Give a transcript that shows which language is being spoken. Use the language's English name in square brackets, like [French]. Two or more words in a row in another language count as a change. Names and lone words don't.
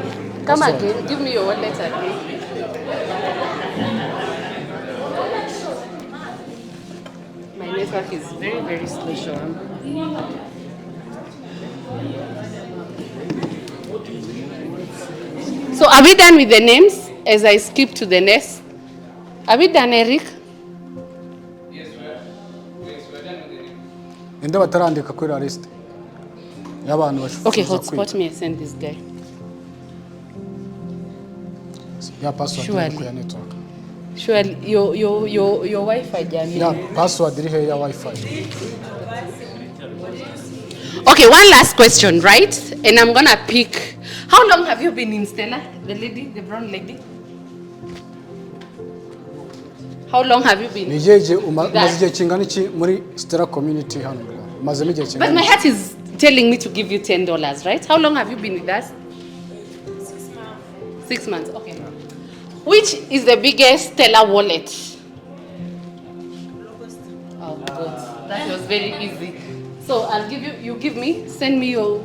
[English] Come again, give me your wallet again. My network is very, very slow, SHOAM. So are we done with the names as I skip to the next? Are we done, Eric? Yes, we're done with the names. [Kinyarwanda] Ende batarandika kuri la list. Y'abantu bashufuza. [English] Okay, hotspot me and send this guy. [Kinyarwanda] Ya password ku ya network. [English] Surely your Wi-Fi, Jamie. [Kinyarwanda] Ya password iri he ya Wi-Fi. [English] Okay, one last question, right? And I'm gonna pick. How long have you been in Stella? The lady, the brown lady? How long have you been? [Kinyarwanda] Nijeje umaze kingana iki muri Stella community hano. Umaze igihe kingana. [English] But my heart is telling me to give you $10, right? How long have you been with us? 6 months. 6 months, okay. Which is the biggest Stella wallet? Oh, good. That was very easy. So I'll give you, you give me, send me your